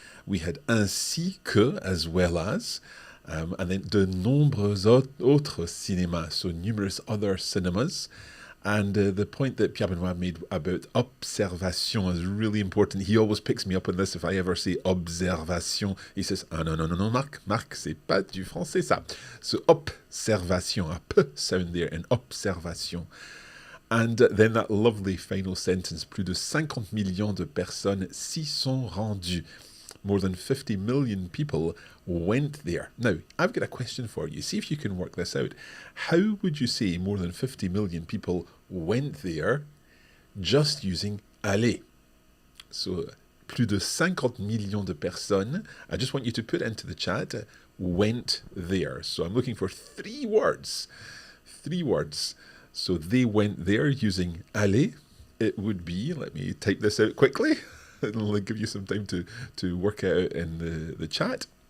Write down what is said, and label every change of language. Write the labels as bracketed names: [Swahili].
[English] We had [French] ainsi que, [English] as well as. And then [French] de nombreux autres cinémas, [English] so numerous other cinemas. And the point that Pierre-Benoît made about observation is really important. He always picks me up on this if I ever say observation. He says, [French] ah non, Mark, c'est pas du français ça. [English] So observation, a p sound there, and observation. And then that lovely final sentence, [French] plus de 50 millions de personnes s'y sont rendues. [English] More than 50 million people went there. Now, I've got a question for you. See if you can work this out. How would you say more than 50 million people went there just using aller? [French] So, plus de 50 millions de personnes. [English] I just want you to put into the chat, went there. So I'm looking for three words. Three words. So they went there using aller. It would be, let me type this out quickly. It'll give you some time to work it out in the chat.